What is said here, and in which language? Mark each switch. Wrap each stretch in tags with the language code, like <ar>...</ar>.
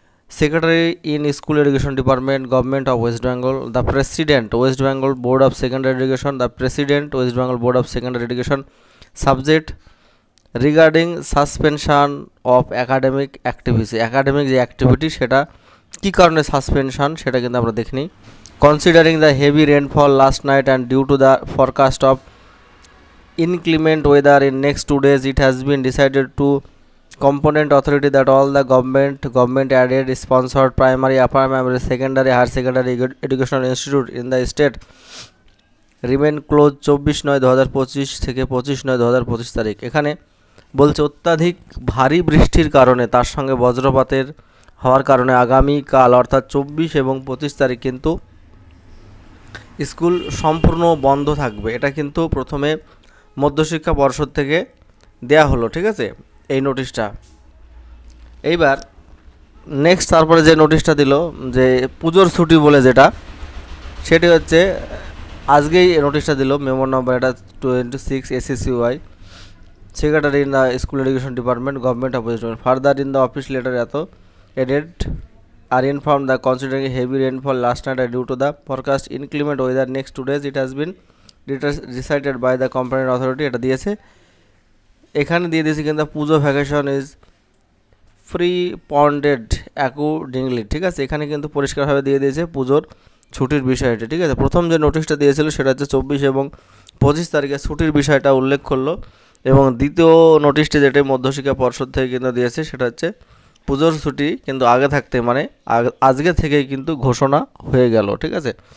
<en>Secretary in school education department, government of West Bengal, the president West Bengal board of secondary education, the president West Bengal board of secondary education, subject regarding suspension of academic activity.</en> <bn>Academic যে activity সেটা কী কারণে suspension সেটা কিন্তু আমরা দেখিনি।</bn> <en>Considering the heavy rainfall last night and due to the forecast of inclement weather in next 2 days, it has been decided to component authority that all the government aided sponsored primary, upper primary, secondary, higher secondary educational institute in the state remain closed 24/9/2025</en> <bn>থেকে 25/9/2025 তারিখ। এখানে বলছে অত্যাধিক ভারী বৃষ্টির কারণে তার সঙ্গে বজ্রপাতের হওয়ার কারণে আগামীকাল অর্থাৎ 24 এবং 25 তারিখ কিন্তু স্কুল সম্পূর্ণ বন্ধ থাকবে। এটা কিন্তু প্রথমে মধ্যশিক্ষা পর্ষদ থেকে দেয়া হলো, ঠিক আছে, এই নোটিশটা। এইবার নেক্সট তারপরে যে নোটিশটা দিল যে পুজোর ছুটি বলে যেটা, সেটি হচ্ছে আজকেই নোটিশটা দিল, মেমো নম্বর এটা 26 ACCY, secretary in the school education department, government of West Bengal.</bn> <en>Further in the office letter at added are informed that considering heavy rainfall last night and due to the forecast inclement weather next 2 days, it has been decided by the competent authority।</en> <bn>এটা দিয়েছে, এখানে দিয়ে দিয়েছে কিন্তু পুজো</bn> <en>vacation is preponed accordingly,</en> <bn>ঠিক আছে। এখানে কিন্তু পরিষ্কারভাবে দিয়ে দিয়েছে পুজোর ছুটির বিষয়টি, ঠিক আছে। প্রথম যে নোটিশটা দিয়েছিল সেটা হচ্ছে 24 এবং 25 তারিখে ছুটির বিষয়টা উল্লেখ করলো, এবং দ্বিতীয় নোটিশটি যেটা মধ্যশিক্ষা পর্ষদ থেকে কিন্তু দিয়েছে সেটা হচ্ছে পুজোর ছুটি কিন্তু আগে থাকতে মানে আজকে থেকেই কিন্তু ঘোষণা হয়ে গেল, ঠিক আছে।</bn>